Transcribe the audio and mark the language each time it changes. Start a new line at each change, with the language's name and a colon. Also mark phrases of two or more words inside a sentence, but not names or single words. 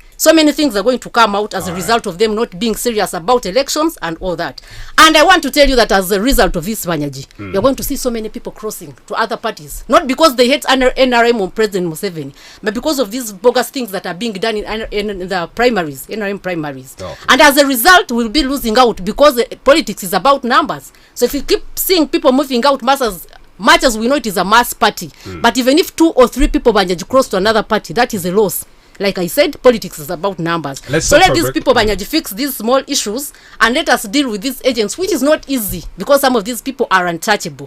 English: So many things are going to come out as a result of them not being serious about elections and all that. And I want to tell you that as a result of this, Banyaji, you're going to see so many people crossing to other parties. Not because they hate NRM or President Museveni, but because of these bogus things that are being done in the primaries, NRM primaries. Okay. And as a result, we'll be losing out because politics is about numbers. So if you keep seeing people moving out much as we know it is a mass party, but even if 2 or 3 people Banyaji cross to another party, that is a loss. Like I said, politics is about numbers. So let these people Banyaji fix these small issues and let us deal with these agents, which is not easy because some of these people are untouchable.